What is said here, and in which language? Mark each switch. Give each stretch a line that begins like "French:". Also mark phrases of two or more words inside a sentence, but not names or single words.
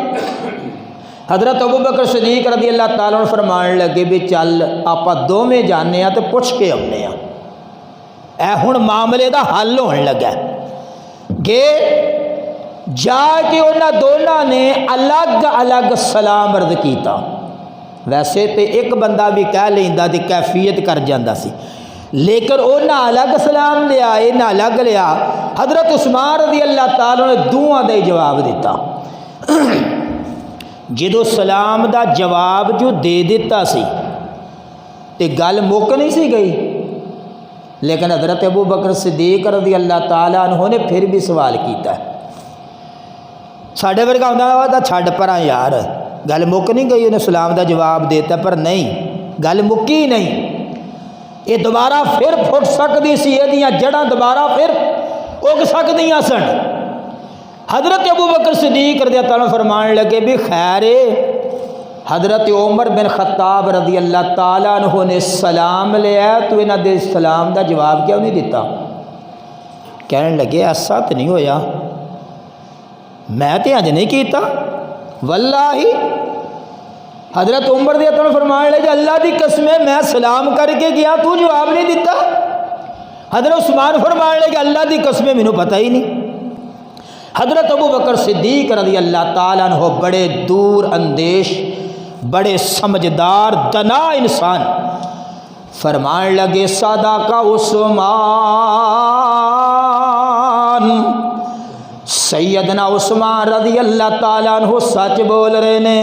Punjabi: حضرت ابو بکر صدیق
Arabic: رضی اللہ تعالیٰ عنہ
Punjabi: فرمان لگے بھی چل آپا دوویں جانے ہیں تو پوچھ کے آنے ہیں، اے ہن معاملے دا حل ہونے لگا، گئے جا کے انہاں دونوں نے الگ الگ سلام عرض کیتا. ویسے تو ایک بندہ بھی کہہ لیندا تے کیفیت کر جاندا سی، لیکن انہاں الگ سلام لیا، انہاں الگ لیا. حضرت عثمان
Arabic: رضی اللہ تعالیٰ
Punjabi: نے دوواں دا ہی جواب دیتا. جدو سلام دا جواب جو دے دیتا سی تے گل مک نہیں سی گئی، لیکن حضرت ابو بکر صدیق
Arabic: رضی اللہ تعالیٰ عنہ
Punjabi: نے پھر بھی سوال کیتا ہے. ساڈے ورگا ہوندا وا چھڈ پراں یار، گل مک نہیں گئی، انہیں سلام دا جواب دیتا، پر نہیں، گل مکی نہیں. یہ دوبارہ پھر پھٹ سکتی سی، یہ جڑاں دوبارہ پھر اگ سکدیاں سن. حضرت ابو بکر صدیق
Arabic: رضی اللہ عنہ
Punjabi: فرمان لگے بھی خیر حضرت عمر بن خطاب
Arabic: رضی اللہ تعالیٰ عنہ
Punjabi: نے سلام لیا تو انہاں دے سلام دا جواب کیوں نہیں دیتا؟ کہنے لگے ایسا تو نہیں ہویا، میں تے اج نہیں کیتا واللہ. حضرت عمر
Arabic: رضی اللہ عنہ
Punjabi: فرمان لگے اللہ دی قسم ہے میں سلام کر کے گیا تو جواب نہیں دیتا. حضرت عثمان فرمان لگے اللہ دی قسم ہے مینوں پتہ ہی نہیں. حضرت ابو بکر صدیق
Arabic: رضی اللہ تعالیٰ عنہ
Punjabi: بڑے دور اندیش، بڑے سمجھدار دنا انسان، فرمان لگے
Arabic: صدق عثمان،
Punjabi: سیدنا عثمان
Arabic: رضی اللہ تعالیٰ عنہ
Punjabi: سچ بول رہے نے.